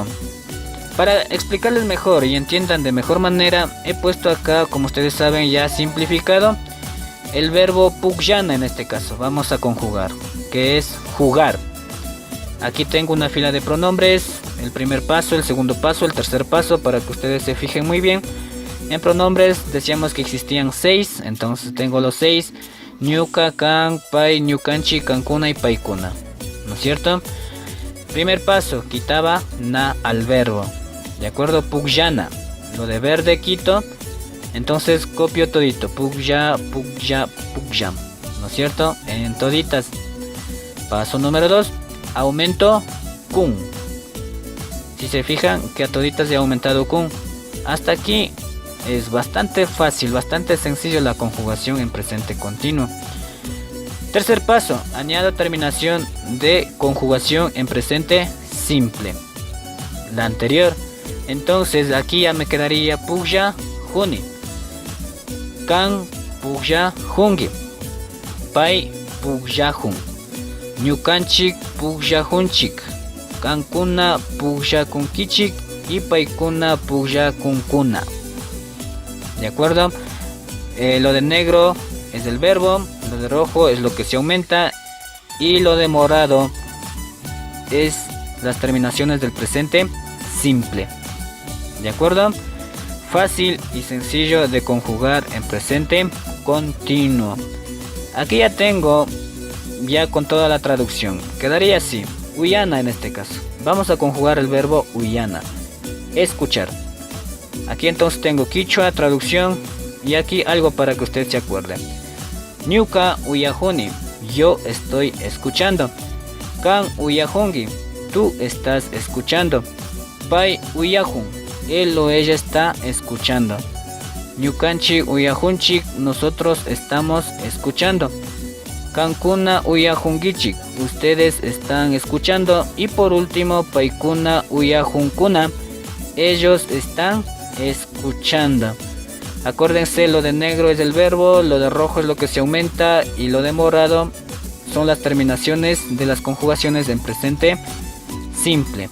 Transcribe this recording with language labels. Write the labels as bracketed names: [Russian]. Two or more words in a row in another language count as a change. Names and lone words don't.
[Spanish] Para explicarles mejor y entiendan de mejor manera, he puesto acá, como ustedes saben, ya simplificado el verbo pugyana en este caso. Vamos a conjugar, que es jugar. Aquí tengo una fila de pronombres, el primer paso, el segundo paso, el tercer paso, para que ustedes se fijen muy bien. En pronombres decíamos que existían 6, entonces tengo los 6. [Quechua] Ñuka, kan, pai, ñukanchi, kankuna y paikuna. [Spanish] ¿No es cierto? Primer paso, quitaba na al verbo. ¿De acuerdo? Pugyana. Lo de verde quito. Entonces copio todito. [Quechua] Pugya, pugya, pugyam. [Spanish] ¿No es cierto? En toditas. Paso número 2. Aumento kun. Si se fijan que a toditas ya ha aumentado kun. Hasta aquí es bastante fácil, bastante sencillo la conjugación en presente continuo. Tercer paso. Añado terminación de conjugación en presente simple. La anterior. Entonces aquí ya me quedaría [Quechua] pugya huni, kan pugya hungi, pai pugya hun, ñukanchik pugya hunchik, kankuna pugya kunkichik y paikuna pugya kunkuna. [Spanish] ¿De acuerdo? Lo de negro es el verbo, lo de rojo es lo que se aumenta y lo de morado es las terminaciones del presente simple. ¿De acuerdo? Fácil y sencillo de conjugar en presente continuo. Aquí ya tengo ya con toda la traducción. Quedaría así. Uyana en este caso. Vamos a conjugar el verbo uyana. Escuchar. Aquí entonces tengo quichua, traducción. Y aquí algo para que usted se acuerde. [Quechua] Ñuka uyahuni. [Spanish] Yo estoy escuchando. [Quechua] Kan uyahungi. [Spanish] Tú estás escuchando. [Quechua] Pai uyahun. [Spanish] Él o ella está escuchando. [Quechua] Ñukanchi uyahunchik. [Spanish] Nosotros estamos escuchando. [Quechua] Kankuna uyahungichik. [Spanish] Ustedes están escuchando. Y por último, [Quechua] paikuna uyahunkuna. [Spanish] Ellos están escuchando. Acuérdense, lo de negro es el verbo, lo de rojo es lo que se aumenta y lo de morado son las terminaciones de las conjugaciones en presente simple.